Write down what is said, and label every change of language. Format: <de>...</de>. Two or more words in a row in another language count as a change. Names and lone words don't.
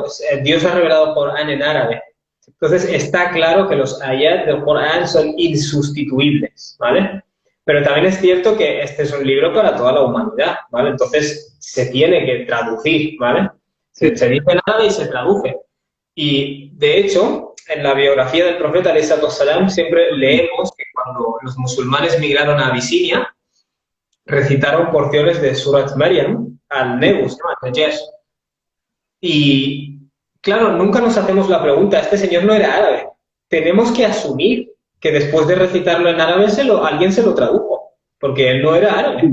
<es>Dios ha revelado el Corán en árabe. Entonces, está claro que los ayat del Corán son insustituibles, ¿vale? Pero también es cierto que este es un libro para toda la humanidad, ¿vale? Entonces, se tiene que traducir, ¿vale? Se dice en árabe y se traduce. Y, de hecho, en la biografía del profeta,</es> <ar>عليه الصلاة والسلام,</ar> <es>siempre leemos que cuando los musulmanes migraron a Abisinia, recitaron porciones de Surat Maryam al Negus, ¿no? Al Najash. Y, claro, nunca nos hacemos la pregunta, este señor no era árabe. Tenemos que asumir que después de recitarlo en árabe alguien se lo tradujo, porque él no era árabe.</es>